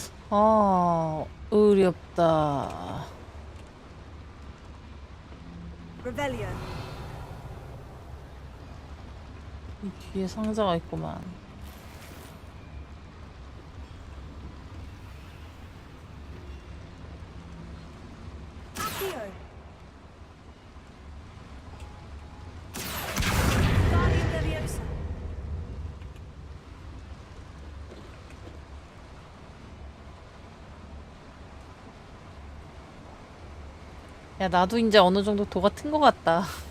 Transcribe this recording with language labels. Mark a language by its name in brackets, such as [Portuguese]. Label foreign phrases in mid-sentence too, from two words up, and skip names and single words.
[Korean] 아, 어렵다. Revelio. 이 뒤에 상자가 있구만. Accio. Guardian Leviosa. 야, 나도 이제 어느 정도 도가 튼 것 같다.